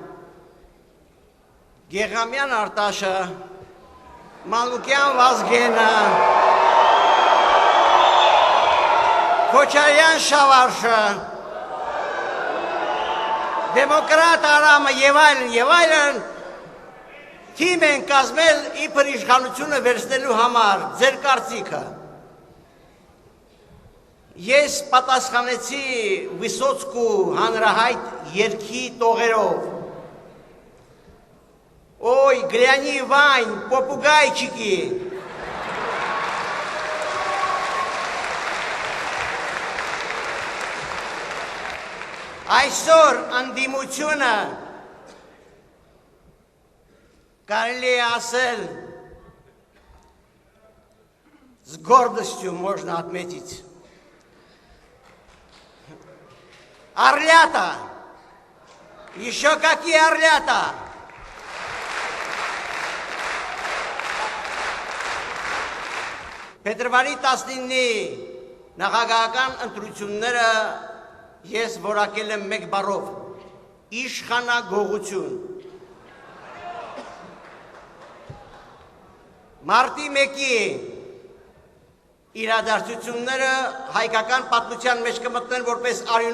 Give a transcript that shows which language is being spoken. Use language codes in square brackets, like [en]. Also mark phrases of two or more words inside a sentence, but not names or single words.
[hy] Գեղամյան Արտաշը, Մանուկյան Վազգենը, Քոչարյան Շավարշը, Դեմոկրատ Արամը եւ այլն թիմ են կազմել իբր իշխանությունը վերցնելու համար, ձեր կարծիքը։ Ես պատասխանեցի Վիսոցկու հանրահայտ երգի տողերով. [ru] Ой, гляни, Вань, попугайчики. [hy] Այսօր անդիմությունը կարելի է ասել [ru] с гордостью можно отметить. Орлята! Еще какие орлята! [hy] Փետրվարի 19-ի նախագահական ընտրությունները ես որակել եմ մեկ բառով՝ իշխանագողություն։ Մարտի 1-ի իրադարձությունները հայկական պատմության մեջ կմտնեն որպես